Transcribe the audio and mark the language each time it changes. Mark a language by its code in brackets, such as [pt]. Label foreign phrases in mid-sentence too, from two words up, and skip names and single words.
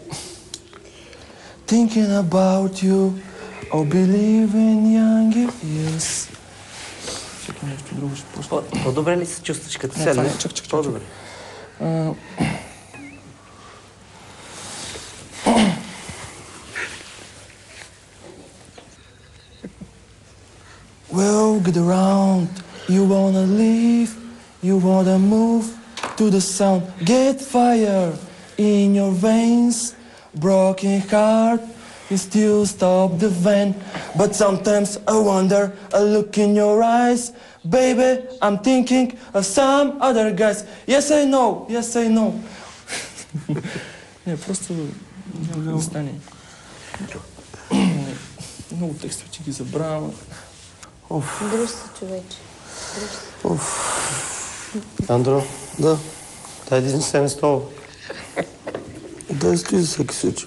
[en] Thinking about you, I'll believe in young years. [bg] Чакай нещо друго ще пусна. По-добре ли се чувстваш като Не, седне? това не, чак. По-добре. [en] Well, get around, you wanna leave, you wanna move to the sound, get fire in your veins, broken heart, you still stop the vein, but sometimes I wonder, I look in your eyes, baby, I'm thinking of some other guys, yes I know, [bg] Не, просто няма да стане. Много текстове, че ги забравям. Дръж се, човече. Дръж се. Андро, Да. дай един стен стол. Дай стои за всеки случай.